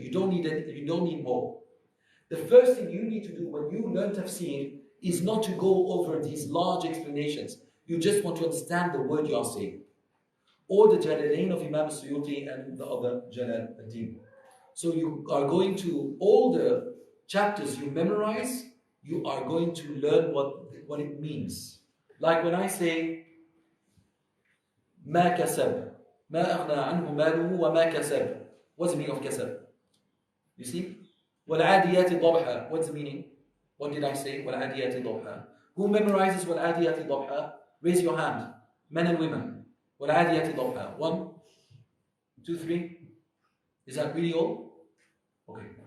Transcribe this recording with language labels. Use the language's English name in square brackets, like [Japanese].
[English] You don't need more. The first thing you need to do when you learn tafsir is not to go over these large explanations. You just want to understand the word you are saying. Or the Jalalain of Imam Suyuti and the other Jalal ad-Din. So you are going to, all the chapters you memorize, you are going to learn what it means. Like when I say, [Arabic] ما كسب, ما أغنى عنه ماله وما كسب. [English] What's the meaning of kasab? You see? [Arabic] وَالْعَادِيَاتِ ضَبْحًا. [English] What's the meaning? What did I say? [Arabic] وَالْعَادِيَاتِ ضَبْحًا. [English] Who memorizes [Arabic] وَالْعَادِيَاتِ ضَبْحًا? [English] Raise your hand. Men and women. [Arabic] وَالْعَادِيَاتِ ضَبْحًا. [English] 1, 2, 3. Is that really all? Okay.